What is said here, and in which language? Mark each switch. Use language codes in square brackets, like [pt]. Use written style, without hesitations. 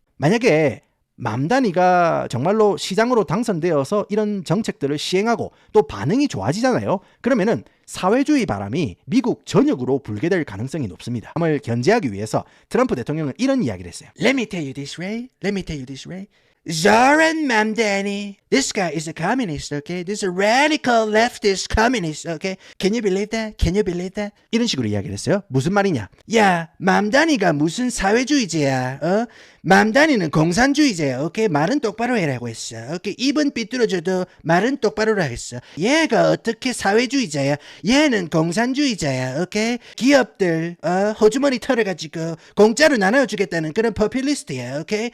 [ko] 만약에 맘다니가 정말로 시장으로 당선되어서 이런 정책들을 시행하고 또 반응이 좋아지잖아요. 그러면은 사회주의 바람이 미국 전역으로 불게 될 가능성이 높습니다. 함을 견제하기 위해서 트럼프 대통령은 이런 이야기를 했어요. [en] Let me tell you this, Ray. Let me tell you this, Ray. Zoran Mamdani, this guy is a communist, okay? This is a radical leftist communist, okay? Can you believe that? Can you believe that? [ko] 이런 식으로 이야기를 했어요. 무슨 말이냐? 야, 맘다니가 무슨 사회주의자야, 어? 맘다니는 공산주의자야, 오케이? 말은 똑바로 해라고 했어, 오케이? 입은 삐뚤어져도 말은 똑바로라 했어. 얘가 어떻게 사회주의자야? 얘는 공산주의자야, 오케이? 기업들, 호주머니 털어가지고 공짜로 나눠주겠다는 그런 포퓰리스트야, 오케이?